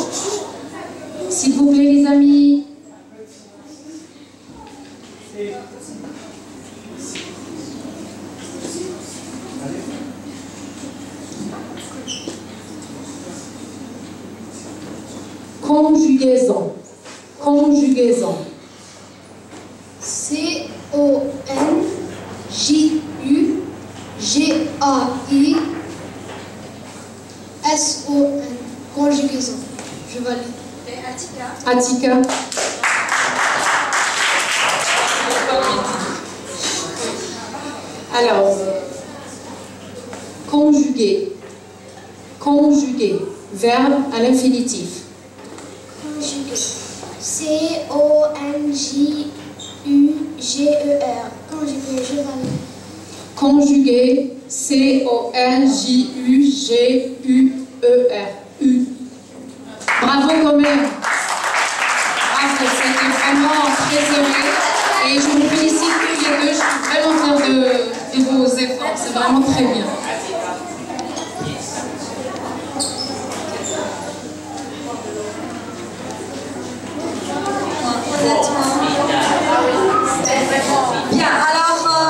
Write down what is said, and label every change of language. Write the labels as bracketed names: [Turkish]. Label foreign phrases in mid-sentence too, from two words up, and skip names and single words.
[French] S'il vous plaît, les amis. Conjugaison. Conjugaison. C-O-N-J-U-G-A-I-S-O-N. Conjugaison. Je valide. Et Atika. Atika. Alors, conjuguer. Conjuguer. Verbe à l'infinitif. Conjuguer. C-O-N-J-U-G-E-R. Conjuguer. Je valide. Conjuguer. C-O-N-J-U-G-U-E-R. U. Bravo quand même. Bravo, c'était vraiment très heureux. Et je vous félicite tous les deux. Je suis vraiment fière de vos efforts. C'est vraiment très bien. Bien, alors...